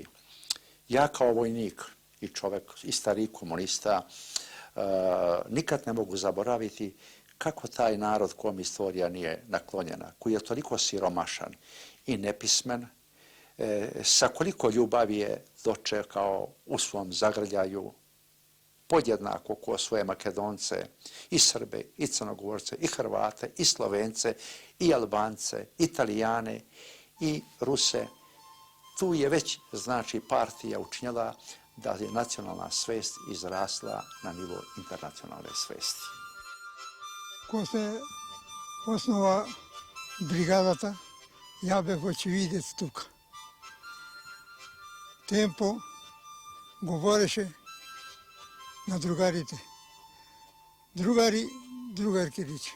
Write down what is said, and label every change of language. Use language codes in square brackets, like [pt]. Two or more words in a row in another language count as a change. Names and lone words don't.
[sr] Ja kao vojnik i čovek, i stariji komunista, nikad ne mogu zaboraviti kako taj narod kom istorija nije naklonjena, koji je toliko siromašan i nepismen, sa koliko ljubavi je dočekao u svom zagrljaju podjednako ko svoje Makedonce, i Srbe, i Crnogorce, i Hrvate, i Slovence, i Albance, Italijane, i Ruse. Tu je već, znači, partija učinjela da je nacionalna svest izrasla na nivo internacionalne svesti. [mk] Ko се основа бригадата, ја бев очевидец тука. Темпо говореше на другарите. Другари, другарки рече.